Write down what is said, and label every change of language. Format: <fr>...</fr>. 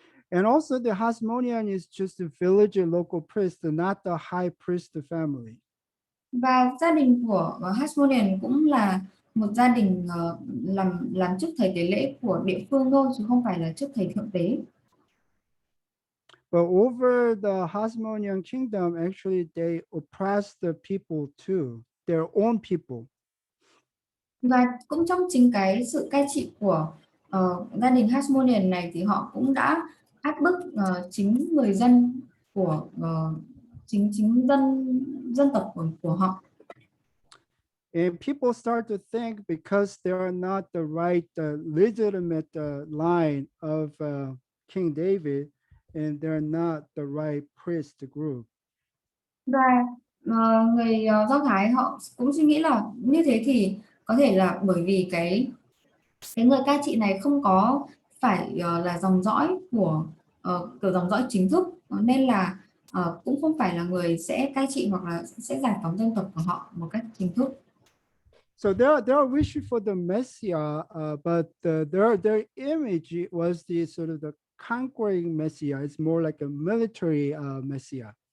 <en>And also the Hasmonean is just a village local priest, not the high priest family.</en> <vi>Và gia đình của Hasmonean cũng là một gia đình làm chức thầy tế lễ của địa phương thôi, chứ không phải là chức thầy thượng tế.</vi> <en>But over the Hasmonean kingdom, actually they oppressed the people too, their own people.</en> <vi>Và cũng trong chính cái sự cai trị của gia đình Hasmonean này thì họ cũng đã áp bức chính người dân của chính dân tộc của họ.</vi> <en>And people start to think because they are not the right legitimate line of King David, and they're not the right priest group.</en> <vi>Và người Do Thái họ cũng suy nghĩ là như thế thì có thể là bởi vì cái người cai trị này không có phải là dòng dõi của kiểu dòng dõi chính thức, nên là cũng không phải là người sẽ cai trị hoặc là sẽ giải phóng dân tộc của họ một cách chính thức.</vi> <en>So they are wishing for the Messiah, but their image was the sort of the conquering Messiah. It's more like a military Messiah.</en>